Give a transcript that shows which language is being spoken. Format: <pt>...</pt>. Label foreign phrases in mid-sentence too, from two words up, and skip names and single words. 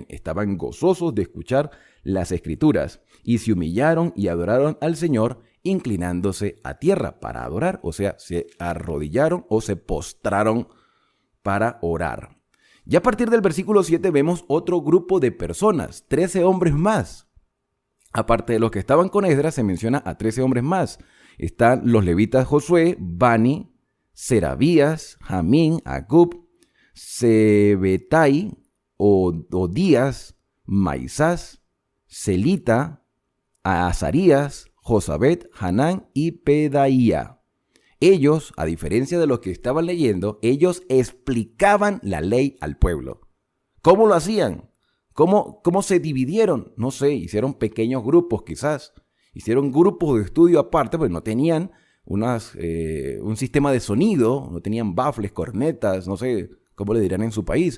<es>Estaban gozosos de escuchar las Escrituras y se humillaron y adoraron al Señor, inclinándose a tierra para adorar, o sea, se arrodillaron o se postraron para orar. Ya a partir del versículo 7 vemos otro grupo de personas, 13 hombres más. Aparte de los que estaban con Esdras, se menciona a 13 hombres más. Están los levitas Josué, Bani, Serabías, Jamín, Acub, Sebetai, Odías, Maisás, Celita, Azarías, Josabet, Hanán y Pedaía. Ellos, a diferencia de los que estaban leyendo, ellos explicaban la ley al pueblo. ¿Cómo lo hacían? ¿Cómo se dividieron? No sé, hicieron pequeños grupos quizás. Hicieron grupos de estudio aparte, porque no tenían un sistema de sonido, no tenían baffles, cornetas, no sé cómo le dirán en su país.</es>